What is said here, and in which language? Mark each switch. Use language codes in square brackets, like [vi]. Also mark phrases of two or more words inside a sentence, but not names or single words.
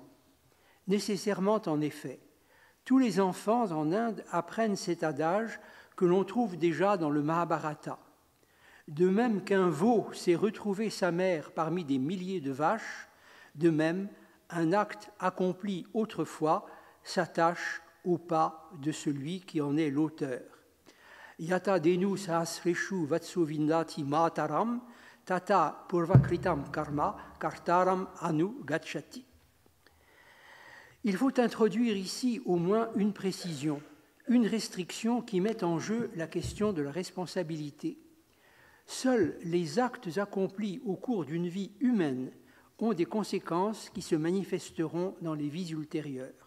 [fr] Nécessairement, en effet. Tous les enfants en Inde apprennent cet adage que l'on trouve déjà dans le Mahabharata. De même qu'un veau sait retrouver sa mère parmi des milliers de vaches, de même, un acte accompli autrefois s'attache au pas de celui qui en est l'auteur. [sa] यथा धेनु सहस्रेषु वत्सो विन्दति मातरम् तथा पूर्वकृतं कर्म कर्तारम् अनु गच्छति. [fr] Il faut introduire ici au moins une précision, une restriction qui met en jeu la question de la responsabilité. Seuls les actes accomplis au cours d'une vie humaine ont des conséquences qui se manifesteront dans les vies ultérieures.